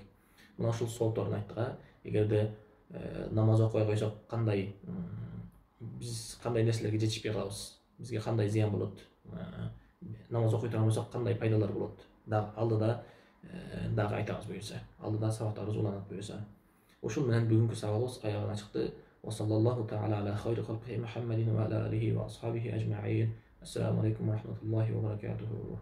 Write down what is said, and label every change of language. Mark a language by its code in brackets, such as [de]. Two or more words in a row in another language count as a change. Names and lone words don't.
[ky] Мына ушул соопторун айттык. Эгерде намаз окубай койсок, биз кандай нерселерге жетишпей калабыз? Бизге кандай зыян болот? Намаз окуй турган болсок, кандай пайдалар болот? Алдыда дагы айтабыз буюрса. Алдыда сабактарыбыз уланат буюрса. Ушул менен бүгүнкү сабагыбыз аягына чыкты. [ar] وصلى الله تعالى على خير خلقه محمد وعلى آله وأصحابه أجمعين. السلام عليكم ورحمة الله وبركاته.